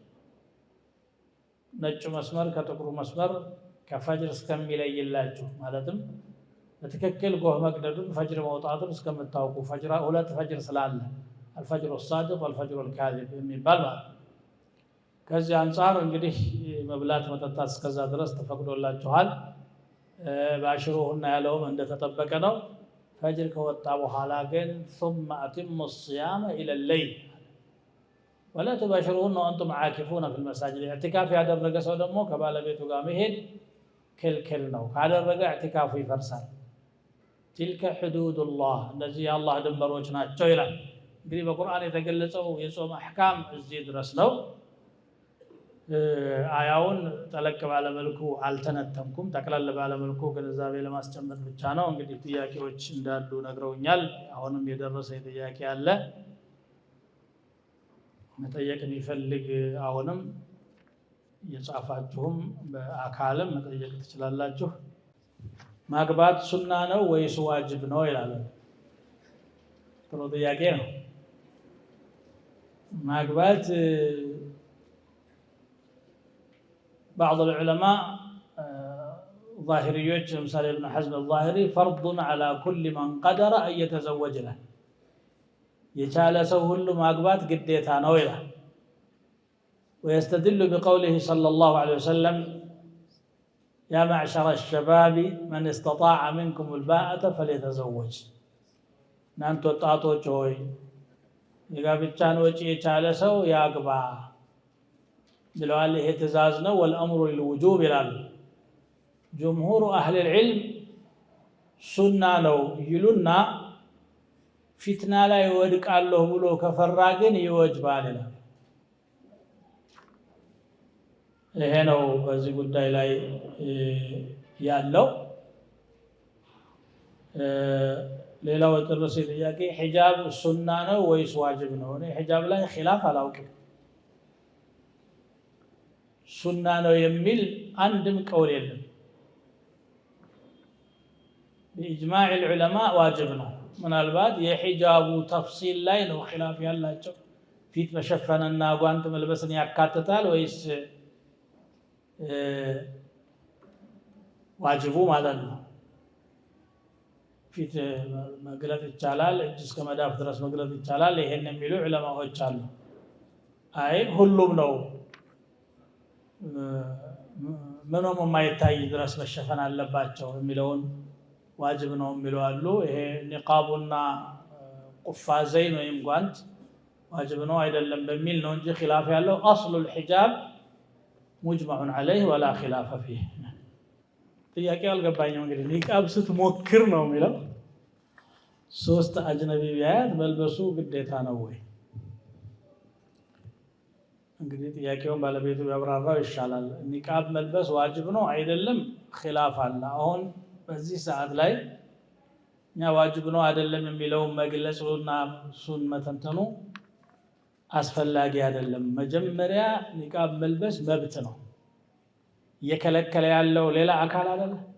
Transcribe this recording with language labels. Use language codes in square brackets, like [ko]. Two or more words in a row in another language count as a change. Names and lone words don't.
[am] ነጩ መስመር ከጥቁሩ መስመር ከፈጅር እስከሚለይላችሁ ማለትም በትክክል ጎህ መቅደዱን ፈጅር መውጣቱን እስከምታውቁ። ሁለት ፈጅር ስላለ [ar] الفجر الصادق والفجر [am] ልካዚብ የሚባል ማለት ነው። ከዚህ አንጻር እንግዲህ መብላት መጠጣት እስከዛ ድረስ ተፈቅዶላችኋል። ባሽሩሁና ያለውም እንደተጠበቀ ነው። ፈጅር ከወጣ በኋላ ግን [ar] ثم أتموا الصيام إلى الليل ولا تباشرون وأنتم عاكفون في المساجد [am] اعتكاف ያደረገ ሰው ደግሞ ከባለቤቱ ጋር መሄድ ክልክል ነው ካደረገ اعتكافው ይፈርሳል [ar] تلك حدود الله [am] እነዚህ የአላህ ድንበሮች ናቸው ይላል እንግዲህ በቁርአን የተገለጸው የጾም አህካም እዚህ ድረስ ነው አያውን ጠለቅ ባለ መልኩ አልተነተምኩም ጠቅላላ ባለ መልኩ ግንዛቤ ለማስጨመጥ ብቻ ነው እንግዲህ ጥያቄዎች እንዳሉ ነግረውኛል አሁንም የደረሰ ጥያቄ አለ መጠየቅ የሚፈልግ አሁንም የጻፋችሁም በአካልም መጠየቅ ትችላላችሁ ማግባት ሱና ነው ወይስ ዋጅብ ነው ይላል ጥሩ ጥያቄ ነው [ar] ማግባት بعض العلماء ظاهريوች مثال ابن حزم الظاهري فرض على كل من قدر أن يتزوج له [am] የቻለ ሰው ሁሉ ማግባት ግዴታ ነው ይላል [ar] ويستدل بقوله صلى الله عليه وسلم يا معشر الشباب من استطاع منكم الباءة فليتزوج [am] እናንተ ወጣቶች ሆይ የጋብቻን ወጪ የቻለ ሰው ያግባ ብለዋል ይሄ ትእዛዝ ነው [ar] والامر للوجوب [am] ይላል [ar] جمهور اهل العلم [am] ሱና ነው ይሉና ፊትና ላይ ወድቃለሁ ብሎ ከፈራ ግን ይወጅባል ይላል ይሄ ነው በዚህ ጉዳይ ላይ ያለው ሌላው ጥርስ ጥያቄ ሒጃብ ሱና ነው ወይስ ዋጅብ ነው እኔ ሒጃብ ላይ ኺላፍ አላውቅም ሱና ነው የሚል አንድም ቀውል የለም [ar] بإجماع العلماء واجب [am] ነው ምናልባት የሒጃቡ ተፍሲል ላይ ነው ኺላፍ ያላቸው ፊት መሸፈንና ጓንት መልበስን ያካትታል ወይስ ዋጅቡ ማለት ነው ፊት መግለጥ ይቻላል እጅ እስከ መዳፍ ድረስ መግለጥ ይቻላል ይሄን የሚሉ ዑለማዎች አሉ አይ ሁሉም ነው ምንም የማይታይ ድረስ መሸፈን አለባቸው የሚለውን ዋጅብ ነው የሚሉ አሉ ይሄ ንቃቡና ቁፋዘይን ወይም ጓንት ዋጅብ ነው አይደለም በሚል ነው እንጂ ኺላፍ ያለው [ar] اصل الحجاب مجمع عليه ولا خلاف فيه [am] ጥያቄው አልገባኝም እንግዲህ ኒቃብ ስትሞክር ነው የሚለው ሶስት አጅነቢ ቢያት መልበሱ ግዴታ ነው ወይ እንግዲህ ጥያቄውን ባለቤቱ ያብራራው ይሻላል ኒቃብ መልበስ ዋጅብ ነው አይደለም ኺላፍ አለ አሁን በዚህ ሰዓት ላይ ያ ዋጅብ ነው አይደለም የሚለው መግለጹና ሱን መተንተኑ አስፈላጊ አይደለም መጀመሪያ ኒቃብ መልበስ መብት ነው የከለከለ ያለው ሌላ አካል አይደለ